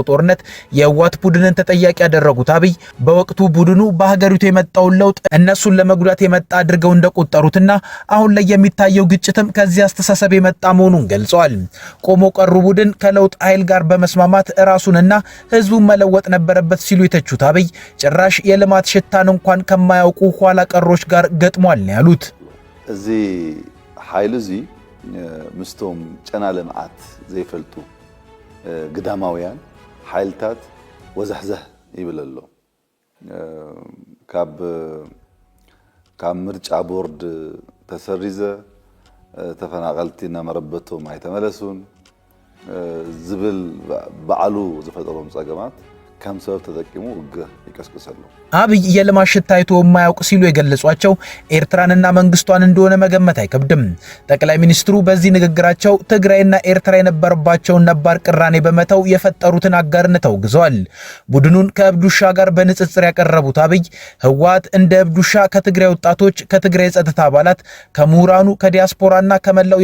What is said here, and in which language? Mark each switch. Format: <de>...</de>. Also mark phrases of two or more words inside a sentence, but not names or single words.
<am>ጦርነት የህዋት ቡድንን ተጠያቂ ያደረጉት አብይ በወቅቱ ቡድኑ በሀገሪቱ የመጣውን ለውጥ እነሱን ለመጉዳት የመጣ አድርገው እንደቆጠሩትና አሁን ላይ የሚታየው ግጭትም ከዚህ አስተሳሰብ የመጣ መሆኑን ገልጸዋል። ቆሞ ቀሩ ቡድን ከለውጥ ኃይል ጋር በመስማማት ራሱንና ህዝቡን መለወጥ ነበረበት ሲሉ የተቹት አብይ ጭራሽ የልማት ሽታን እንኳን ከማያውቁ ኋላ ቀሮች ጋር ገጥሟል ነው ያሉት።</am> <ti>እዚ ኃይል እዚ ምስቶም ጨና ልምዓት ዘይፈልጡ ግዳማውያን ኃይልታት ወዛሕዛህ ይብል ኣሎ። ካብ ምርጫ ቦርድ ተሰሪዘ ተፈናቀልቲ እናመረበቶም አይተመለሱን ዝብል በዓሉ ዝፈጠሮም ጸገማት ከም ሰበብ ተጠቂሙ ውግህ ይቀስቅሳሉ።</ti> <am>አብይ የልማት ሽታ አይቶ የማያውቅ ሲሉ የገለጿቸው ኤርትራንና መንግስቷን እንደሆነ መገመት አይከብድም። ጠቅላይ ሚኒስትሩ በዚህ ንግግራቸው ትግራይና ኤርትራ የነበረባቸውን ነባር ቅራኔ በመተው የፈጠሩትን አጋርነት አውግዘዋል። ቡድኑን ከእብዱሻ ጋር በንጽጽር ያቀረቡት አብይ ህወሓት እንደ እብዱሻ ከትግራይ ወጣቶች፣ ከትግራይ የጸጥታ አባላት፣ ከምሁራኑ፣ ከዲያስፖራና ከመላው</am>